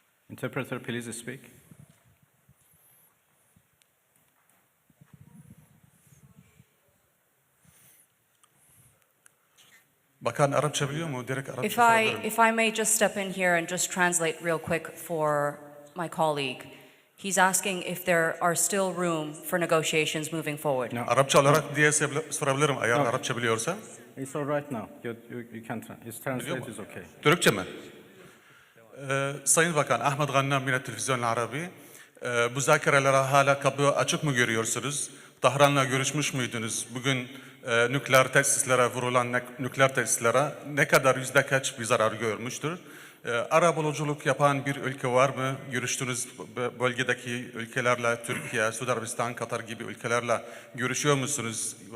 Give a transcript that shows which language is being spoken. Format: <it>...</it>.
<en>Interpreter, please speak.</en> <tr>Bakan Arapça biliyor mu? Direkt Arapça sorabilirim.</tr> <en>If I may just step in here and just translate real quick for my colleague. He's asking if there are still room for negotiations moving forward. No.</en> <tr>Arapça olarak diye sorabilirim eğer Arapça biliyorsa.</tr> <en>It's all right now. You can translate is okay.</en> <tr>Türkçe mi? Sayın Bakan, Ahmet Gannam</tr> <ar>من التلفزيون العربي.</ar> <tr>Müzakerelere hala kapı açık mı görüyorsunuz? Tahran'la görüşmüş müydünüz? Bugün nükleer tesislere vurulan nükleer tesislere ne kadar yüzde kaç bir zarar görmüştür? Arabuluculuk yapan bir ülke var mı? Görüştüğünüz bölgedeki ülkelerle, Türkiye, Suudi Arabistan, Katar gibi ülkelerle görüşüyor musunuz?</tr>